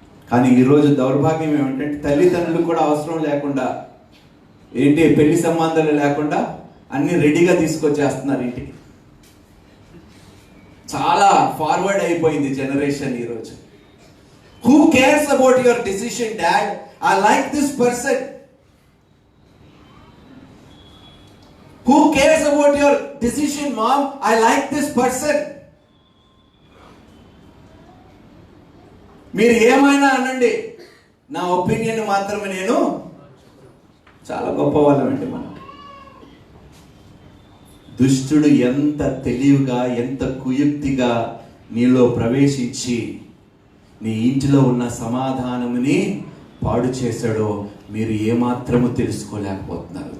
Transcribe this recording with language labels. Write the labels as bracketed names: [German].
[Telugu] కానీ ఈరోజు దౌర్భాగ్యం ఏమిటంటే తల్లిదండ్రులు కూడా అవసరం లేకుండా, ఏంటి పెళ్లి సంబంధాలు లేకుండా అన్ని రెడీగా తీసుకొచ్చేస్తున్నారు ఇంటికి. చాలా ఫార్వర్డ్ అయిపోయింది జనరేషన్ ఈరోజు. [English] Who cares about your decision, Dad? I like this person. Who cares about your decision, Mom? I like this person. [Telugu] మీరు ఏమైనా అనండి, నా ఒపీనియన్ మాత్రమే నేను. చాలా గొప్పవాళ్ళం అండి మనం. దుష్టుడు ఎంత తెలివిగా, ఎంత కుయుక్తిగా నీలో ప్రవేశించి నీ ఇంటిలో ఉన్న సమాధానముని పాడు చేశాడో మీరు ఏమాత్రము తెలుసుకోలేకపోతున్నారు.